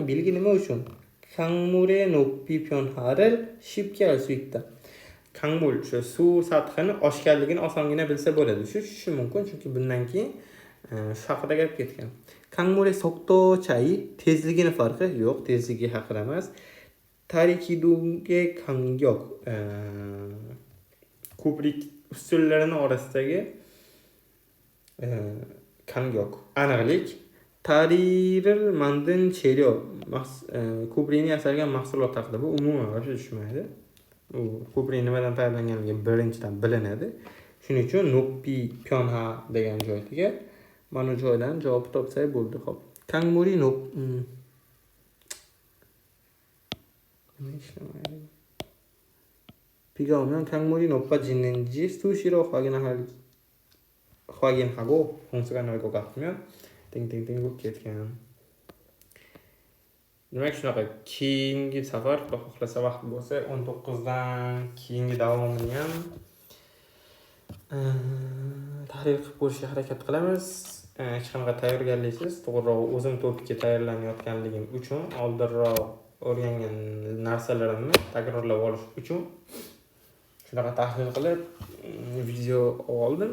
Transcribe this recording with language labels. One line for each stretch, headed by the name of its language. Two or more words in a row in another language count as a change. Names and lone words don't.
Uzbek: Belgi nima uchun?
Korean: 강물의 높이 변화를 쉽게 알 수 있다. 강물,
Uzbek: o'sha suv sathini oshganligini osongina bilsa bo'ladi. Shu mumkin, chunki bundan keyin shu haqida gap ketgan. 강물의 속도 차이, tezligini farqi yo'q, tezligi haqida emas. Tarikidunge kangyok, ko'prik ustullarini orasidagi kangyok, aniqlik.
Korean: Tariy를 만든 재료,
Uzbek: ko'prikni yasalgan mahsulot haqida. Bu umuman gapga tushmaydi. U ko'prik nimadan tayyorlanganligi birinchidan bilinadi. Shuning uchun Noppi Pyonha degan joyga mana joydan javob topsak bo'ldi. Xo'p.
Korean: 강물이 비가 오면 강물이 높아지는지 수시로 확인하고 홍수가 날 것 같으면 땡땡땡 ketgan.
Uzbek: Demak, shunaqa keyingi safar xohlasa vaqt bo'lsa 19dan keyingi davomini ham tahlil qilib ko'rishga harakat qilamiz. hech qanaqa tayyorgarliksiz, to'g'riroq o'zim topikka tayyorlanayotganligim uchun oldinroq o'rgangan narsalarimni takrorlab olish uchun shunaqa tahlil qilib video oldim.